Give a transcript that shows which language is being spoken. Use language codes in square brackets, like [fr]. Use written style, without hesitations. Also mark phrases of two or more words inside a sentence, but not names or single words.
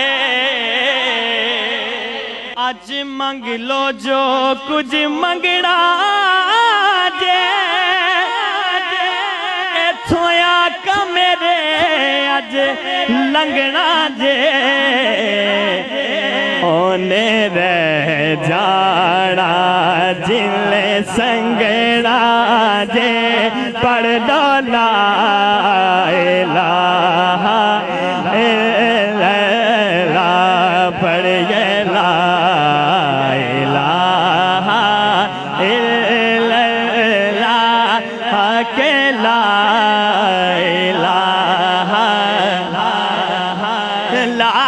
[pa] اج منگ لو جو کجھ منگنا جے اتھوں آقا میرے اج لنگھنا جے اونے رہ جانا جہلے سنگنا جے پڑھ دو لا [ar] إله إلا الله پڑھیے لا إله إلا الله کے لا إله لا